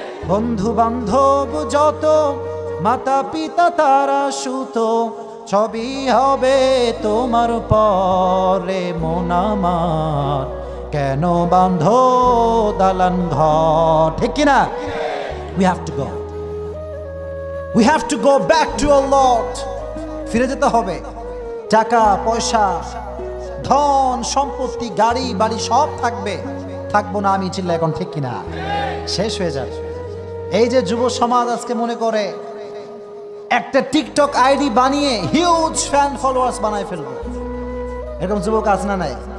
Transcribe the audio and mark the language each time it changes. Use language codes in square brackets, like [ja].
[bn] বন্ধু বান্ধব যত, মাতা পিতা তারা সুত, ছবি হবে তোমার পরে মন আমার, কেন বান্ধ দালান ঘর, ঠিক কিনা? [en] We have to go. We have to go back to our Lord. [bn] ফিরে যেতে হবে। টাকা পয়সা, ধন সম্পত্তি, গাড়ি বাড়ি সব থাকবে, থাকবো না আমি, চিল্লা এখন ঠিক কিনা? শেষ হয়ে যাবে। এই যে যুব সমাজ আজকে মনে করে একটা টিকটক আইডি বানিয়ে হিউজ ফ্যান ফলোয়ার্স বানায় ফেলবো, এরকম যুবক আছে না নাই?